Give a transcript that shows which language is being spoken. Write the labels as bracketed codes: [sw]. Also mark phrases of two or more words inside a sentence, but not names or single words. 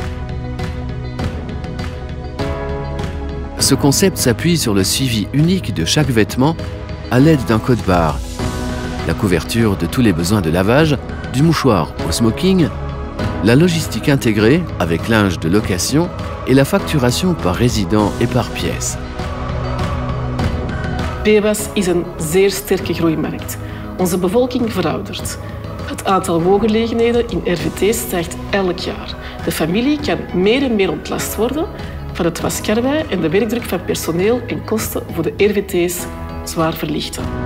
[fr] Ce concept s'appuie sur le suivi unique de chaque vêtement à l'aide d'un code-barre, la couverture de tous les besoins de lavage, du mouchoir au smoking, la logistique intégrée avec linge de location et la facturation par résident et par pièce. [nl] BEWAS is een zeer sterke groeimarkt. Onze bevolking veroudert. Het aantal woongelegenheden in RVT stijgt elk jaar. De familie kan meer en meer ontlast worden van het waskarwei en de werkdruk van personeel en kosten voor de RVT's zwaar verlichten.